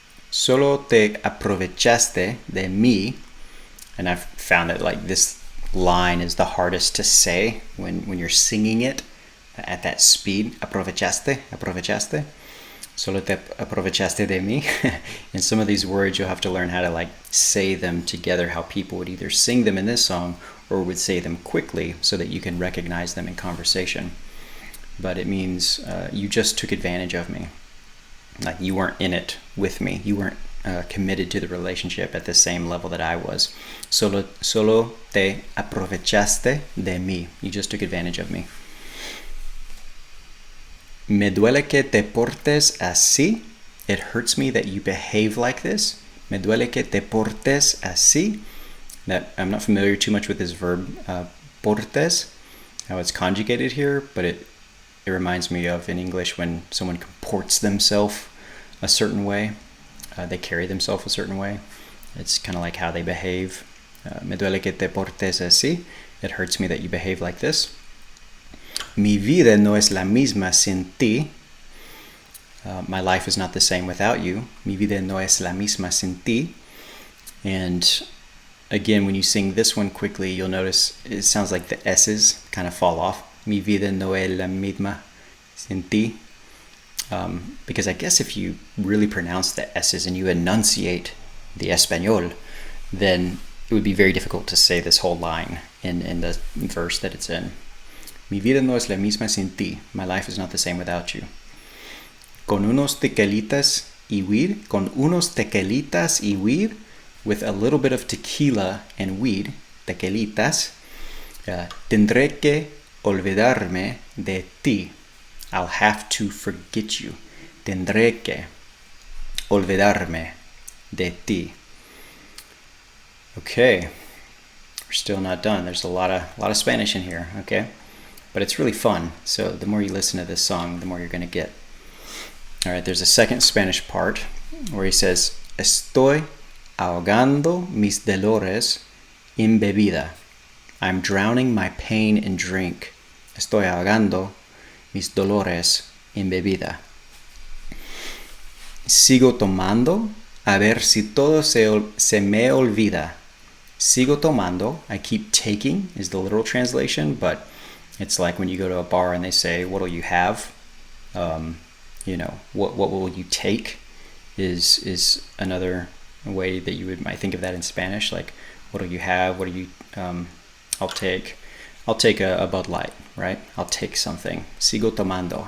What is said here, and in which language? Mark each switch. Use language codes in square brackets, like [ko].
[es] Solo te aprovechaste de mí. [en] And I've found that like this line is the hardest to say when you're singing it at that speed. [es] Aprovechaste. Solo te aprovechaste de mí. [en] And some of these words you'll have to learn how to like say them together, how people would either sing them in this song or would say them quickly so that you can recognize them in conversation. but it means you just took advantage of me. Like you weren't in it with me. You weren't committed to the relationship at the same level that I was. [es] Solo te aprovechaste de mí. [en] You just took advantage of me. [es] Me duele que te portes así. [en] It hurts me that you behave like this. [es] Me duele que te portes así. [en] That I'm not familiar too much with this verb portes, how it's conjugated here, but it reminds me of in English when someone comports themselves a certain way. They carry themselves a certain way. It's kind of like how they behave. [es] Me duele que te portes así. [en] It hurts me that you behave like this. [es] Mi vida no es la misma sin ti. [en] My life is not the same without you. [es] Mi vida no es la misma sin ti. [en] And again, when you sing this one quickly, you'll notice it sounds like the S's kind of fall off. [es] Mi vida no es la misma sin ti. [en] Because I guess if you really pronounce the S's and you enunciate the Español, then it would be very difficult to say this whole line in the verse that it's in. [es] Mi vida no es la misma sin ti. [en] My life is not the same without you. [es] Con unos tequilitas y weed. Con unos tequilitas y weed. [en] With a little bit of tequila and weed. [es] Tequilitas. Tendré que olvidarme de ti. [en] I'll have to forget you. [es] Tendré que olvidarme de ti. [en] Okay. We're still not done. There's a lot of Spanish in here, okay? But it's really fun. So the more you listen to this song, the more you're going to get. All right, there's a second Spanish part where he says, [es] Estoy ahogando mis dolores en bebida. [en] I'm drowning my pain in drink. [es] Estoy ahogando mis dolores en bebida. Sigo tomando a ver si todo se me olvida. Sigo tomando, [en] I keep taking is the literal translation, but it's like when you go to a bar and they say, what'll you have? What will you take is another way that you might think of that in Spanish. Like, what'll you have? What do you, I'll take a Bud Light, right? I'll take something. [es] Sigo tomando.